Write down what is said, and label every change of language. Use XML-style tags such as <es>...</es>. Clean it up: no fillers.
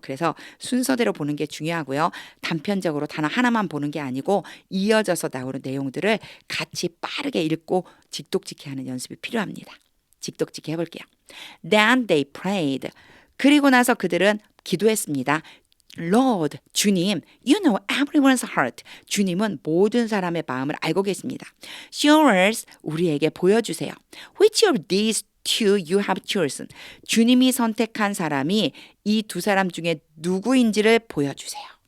<ko>그래서 순서대로 보는 게 중요하고요. 단편적으로 단어 하나만 보는 게 아니고 이어져서 나오는 내용들을 같이 빠르게 읽고 직독직해 하는 연습이 필요합니다. 직독직해 해볼게요.</ko> <en>Then they prayed.</en> <ko>그리고 나서 그들은 기도했습니다.</ko> <en>Lord,</en> <ko>주님,</ko> <en>you know everyone's heart.</en> <ko>주님은 모든 사람의 마음을 알고 계십니다.</ko> <en>Show us,</en> <ko>우리에게 보여주세요.</ko> <en>Which of these two you have chosen?</en> <ko>주님이 선택한 사람이 이 두 사람 중에 누구인지를 보여주세요.</ko>